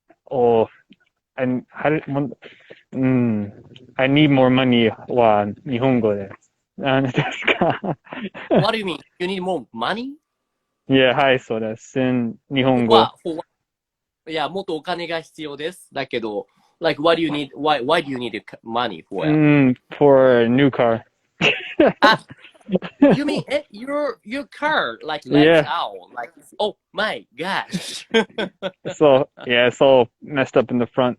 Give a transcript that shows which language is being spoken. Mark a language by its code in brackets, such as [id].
[en] Oh, and I need more money [ja] は日本語で。何ですか？ [en] What do you mean? You need more money? Yeah, [ja] はい、そうです。日本語。いや、もっとお金が必要です。だけど、 [en] like, what do you need? Why do you need money for? For a new car. You mean your car like lights out? Like, oh my gosh. So yeah, it's all messed up in the front.